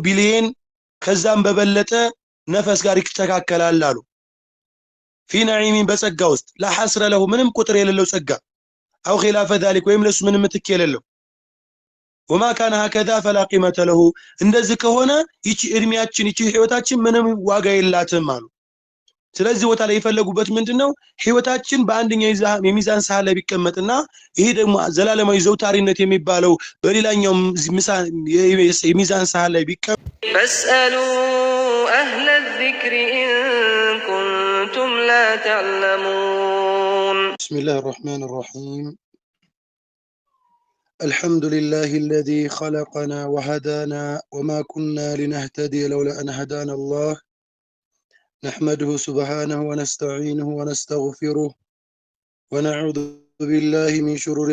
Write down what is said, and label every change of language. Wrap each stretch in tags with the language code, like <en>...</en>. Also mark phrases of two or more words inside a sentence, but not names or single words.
<am>ቢሊየን ከዛም በበለጠ ነፍስ ጋር ይተካከላል አሉ</am> <ar>في نعيم</ar> <am>በጸጋ ውስጥ</am> <ar>لا حصر له</ar> <am>ምንም ቁጥር የሌለው ጸጋ</am> <ar>او خلاف ذلك</ar> <am>ወይም ለሱ ምንም ምትክ የሌለው</am> <ar>وما كان هكذا فلا قيمه له</ar> <am>እንደዚህ ከሆነ ይቺ እድሜያችን ይቺ ህይወታችን ምንም ዋጋ የላትም አሉ ስለዚህ ቦታ ላይ የፈለጉበት ምንድነው ህይወታችን በአንደኛው የሚዛን ሳህን ላይ ቢቀመጥና ይሄ ደግሞ ዘላለማዊ ዘውታሪነት የሚባለው በሌላኛው የሚዛን ሳህን ላይ ቢቀመጥ</am> <ar>فاسألوا أهل الذكر إن كنتم لا تعلمون بسم الله الرحمن الرحيم الحمد لله الذي خلقنا وهدانا وما كنا لنهتدي لولا أن هدانا الله نحمده سبحانه ونستعينه ونستغفره ونعوذ بالله من شرور</ar>